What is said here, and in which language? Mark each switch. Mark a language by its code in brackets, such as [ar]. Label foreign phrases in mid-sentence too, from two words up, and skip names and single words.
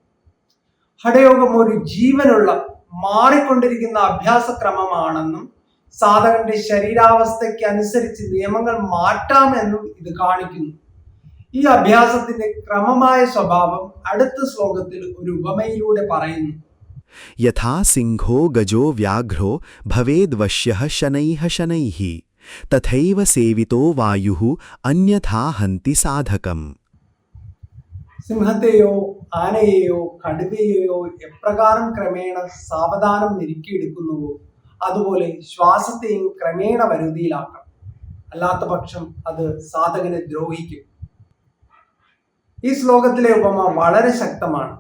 [ml] ഹഠയോഗം ഒരു ജീവനുള്ള മാറിക്കൊണ്ടിരിക്കുന്ന അഭ്യാസക്രമമാണെന്നും സാധകന്റെ ശരീരാവസ്ഥയ്ക്ക് അനുസരിച്ച് നിയമങ്ങൾ മാറ്റാമെന്നും ഇത് കാണിക്കുന്നു. ഈ അഭ്യാസത്തിന്റെ ക്രമമായ സ്വഭാവം അടുത്ത ശ്ലോകത്തിൽ ഒരു ഉപമയിലൂടെ പറയുന്നു. [sa] यथा सिंहो गजो व्याघ्रो भवेद्वश्यः शनैः शनैः तथैव सेवितो वायुः अन्यथा हन्ति साधकम्. [ml] സിംഹത്തെയോ ആനയെയോ കടുവയെയോ എപ്രകാരം ക്രമേണ സാവധാനം മെരുക്കിയെടുക്കുന്നുവോ അതുപോലെ ശ്വാസത്തെയും ക്രമേണ വരുതിയിലാക്കാം. അല്ലാത്ത പക്ഷം അത് സാധകനെ ദ്രോഹിക്കും. ഈ ശ്ലോകത്തിലെ ഉപമ വളരെ ശക്തമാണ്.